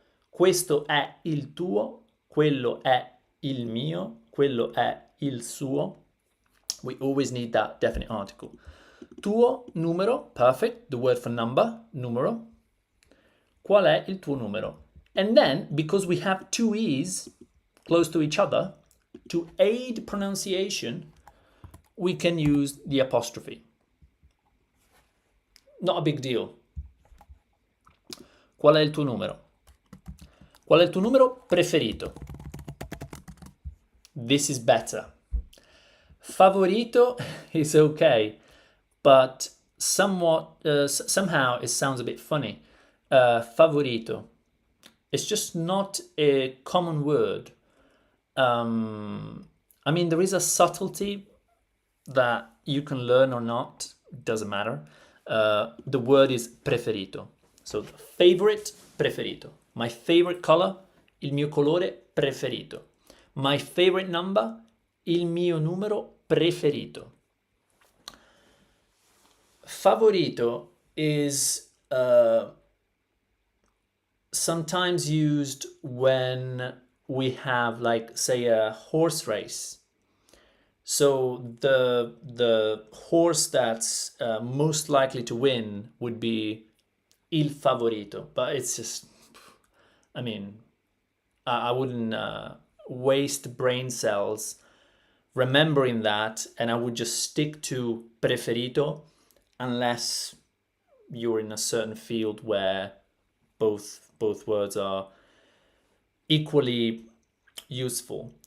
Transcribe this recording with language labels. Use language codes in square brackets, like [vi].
[it] Questo è il tuo, quello è il mio, quello è il suo. [en] We always need that definite article. [it] Tuo numero, [en] perfect, the word for number, numero. [it] Qual è il tuo numero? [en] And then, because we have two E's close to each other, to aid pronunciation, we can use the apostrophe. Not a big deal. [it] Qual è il tuo numero? Qual è il tuo numero preferito? [en] This is better. Favorito is okay, but somewhat somehow it sounds a bit funny. Favorito. It's just not a common word. I mean, there is a subtlety that you can learn or not. It doesn't matter. The word is preferito. So favorite, preferito. My favorite color, [it] il mio colore preferito. [en] My favorite number, [it] il mio numero preferito. [en] Favorito is sometimes used when we have, like, say, a horse race. So the horse that's most likely to win would be il favorito, but it's just, I mean, I wouldn't waste brain cells remembering that, and I would just stick to preferito unless you're in a certain field where both words are equally useful.